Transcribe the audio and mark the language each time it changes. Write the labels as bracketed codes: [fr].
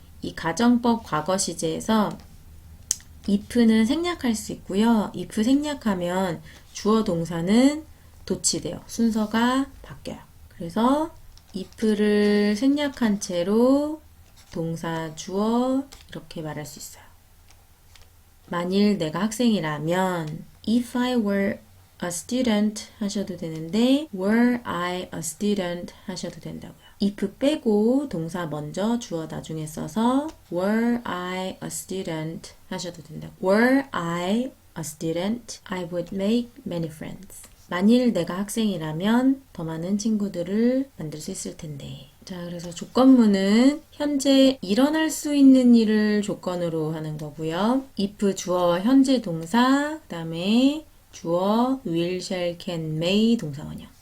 [ko] 이 가정법 과거 시제에서 if는 생략할 수 있고요. if 생략하면 주어 동사는 도치돼요. 순서가 바뀌어요. 그래서 if를 생략한 채로 동사 주어 이렇게 말할 수 있어요. 만일 내가 학생이라면 [en] if I were a student [ko] 하셔도 되는데 [en] were I a student [ko] 하셔도 된다고요. if 빼고 동사 먼저 주어 나중에 써서 [en] were I a student [ko] 하셔도 된다고. [en] were I a student, I would make many friends. [ko] 만일 내가 학생이라면 더 많은 친구들을 만들 수 있을 텐데. 자, 그래서 조건문은 현재 일어날 수 있는 일을 조건으로 하는 거고요. if 주어 현재 동사, 그 다음에 주어 will, shall, can, may 동사원형.